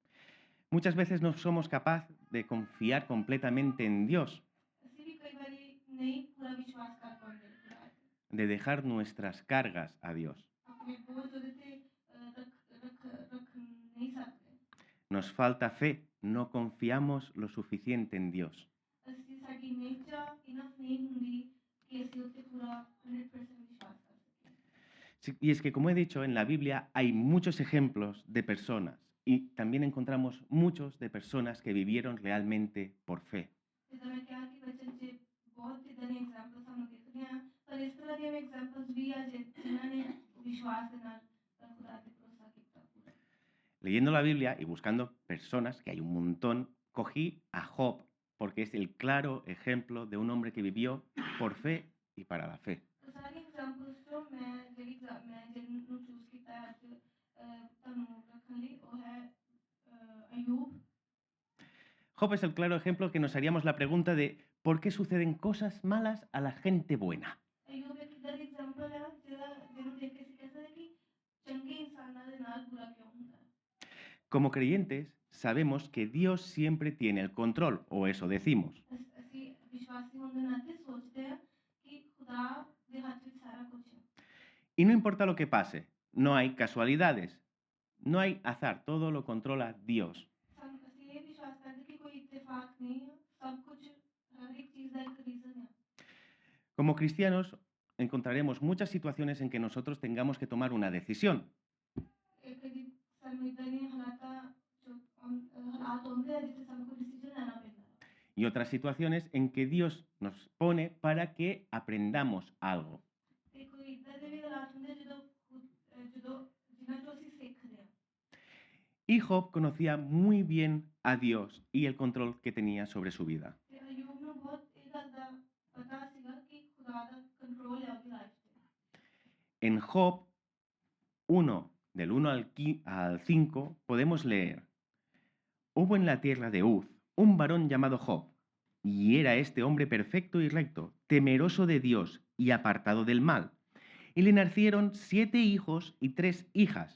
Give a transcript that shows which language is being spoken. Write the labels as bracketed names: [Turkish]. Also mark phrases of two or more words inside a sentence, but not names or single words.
[Spanish] Muchas veces no somos capaces de confiar completamente en Dios, [Punjabi] ਅਸੀਂ ਵੀ ਕਈ ਵਾਰੀ ਨਹੀਂ ਪੂਰਾ ਵਿਸ਼ਵਾਸ ਕਰ ਪਾਉਂਦੇ ਖੁਦਾ ਤੇ [Spanish] de dejar nuestras cargas a Dios. [Punjabi] ਆਪਣੇ ਬੋਝ ਉਹਦੇ ਤੇ ਰੱਖ ਨਹੀਂ ਸਕਦੇ। [Spanish] Nos falta fe, no confiamos lo suficiente en Dios. [Punjabi] ਅਸੀਂ ਸਾਡੀ [English] nature enough [Punjabi] ਨਹੀਂ ਹੁੰਦੀ ਕਿ ਅਸੀਂ ਉੱਤੇ ਪੂਰਾ 100% ਵਿਸ਼ਵਾਸ ਕਰ ਸਕੀਏ। [Spanish] Y es que, como he dicho, en la Biblia hay muchos ejemplos de personas Y también encontramos muchos de personas que vivieron realmente por fe. [Punjabi] ਜਿੱਦਾਂ ਮੈਂ ਕਿਹਾ ਕਿ ਬਚਨ 'ਚ ਬਹੁਤ ਇੱਦਾਂ ਦੀਆਂ ਐਗਜ਼ਾਮਪਲ ਸਾਨੂੰ ਦਿਖਦੀਆਂ ਹਨ, ਪਰ ਇਸ ਤਰ੍ਹਾਂ ਦੀਆਂ ਐਗਜ਼ਾਮਪਲਸ ਵੀ ਆ ਜਿਨ੍ਹਾਂ ਨੇ ਵਿਸ਼ਵਾਸ ਦੇ ਨਾਲ ਖੁਦਾ ਤੇ ਭਰੋਸਾ ਕੀਤਾ ਪੂਰਾ। [Spanish] Leyendo la Biblia y buscando personas, que hay un montón, cogí a Job, porque es el claro ejemplo de un hombre que vivió por fe y para la fe. [Punjabi] ਤਾਂ ਸਾਰੀ ਐਗਜ਼ਾਮਪਲਸ ਤੋਂ ਮੈਂ ਜਿਹਨੂੰ ਚੂਜ਼ ਕੀਤਾ ਹੈ ਅੱਜ ਤੁਹਾਨੂੰ ਰੱਖਣ ਲਈ ਉਹ ਹੈ ਅਯੂਬ। [Spanish] Job es el claro ejemplo que nos haríamos la pregunta de ¿por qué suceden cosas malas a la gente buena? [Punjabi] ਅਯੂਬ ਇੱਕ ਇੱਦਾਂ ਦੀ ਐਗਜ਼ਾਮਪਲ ਹੈ ਜਿਹਨੂੰ ਦੇਖ ਕੇ ਅਸੀਂ ਕਹਿ ਸਕਦੇ ਕਿ ਚੰਗੇ ਇਨਸਾਨਾਂ ਦੇ ਨਾਲ ਬੁਰਾ ਕਿਉਂ ਹੁੰਦਾ ਹੈ। [Spanish] Como creyentes, sabemos que Dios siempre tiene el control, o eso decimos. [Punjabi] ਅਸੀਂ ਵਿਸ਼ਵਾਸੀ ਹੋਣ ਦੇ ਨਾਤੇ ਸੋਚਦੇ ਹਾਂ ਕਿ ਖੁਦਾ ਦੇ ਹੱਥ ਵਿੱਚ ਸਾਰਾ ਕੁਝ ਹੈ। [Spanish] Y no importa lo que pase, no hay casualidades, no hay azar, todo lo controla Dios. [Punjabi] ਅਸੀਂ ਇਹ ਵਿਸ਼ਵਾਸ ਕਰਦੇ ਕਿ ਕੋਈ ਇਤਫਾਕ ਨਹੀਂ ਹੈ, ਸਭ ਕੁਝ ਹਰ ਇੱਕ ਚੀਜ਼ ਦਾ ਇੱਕ ਰੀਜ਼ਨ ਹੈ। [Spanish] Como cristianos, encontraremos muchas situaciones en que nosotros tengamos que tomar una decisión. [Punjabi] ਇਹ ਕਦੀ ਸਾਨੂੰ ਇੱਦਾਂ ਦੀਆਂ ਹਾਲਾਤ ਹੁੰਦੇ ਆ ਜਿੱਥੇ ਸਾਨੂੰ ਕੋਈ ਡਿਸੀਜਨ ਲੈਣਾ ਪੈਂਦਾ ਹੈ। [Spanish] Y otras situaciones en que Dios nos pone para que aprendamos algo. [Punjabi] ਤੇ ਕੋਈ ਇੱਦਾਂ ਦੇ ਵੀ ਹਾਲਾਤ ਹੁੰਦੇ ਜਦੋਂ ਜਿਨ੍ਹਾਂ ਤੋਂ ਅਸੀਂ ਸਿੱਖਦੇ ਹਾਂ। [Spanish] Y Job conocía muy bien a Dios y el control que tenía sobre su vida. [Punjabi] ਤੇ ਅਯੂਬ ਨੂੰ ਬਹੁਤ ਇਹ ਗੱਲ ਦਾ ਪਤਾ ਸੀਗਾ ਕਿ ਖੁਦਾ ਦਾ ਕੰਟਰੋਲ ਹੈ ਉਹਦੀ ਲਾਈਫ ਤੇ। [Spanish] En Job 1, del 1 al 5, podemos leer: Hubo en la tierra de Uz un varón llamado Job, y era este hombre perfecto y recto, temeroso de Dios y apartado del mal. Y le nacieron 7 hijos y 3 hijas.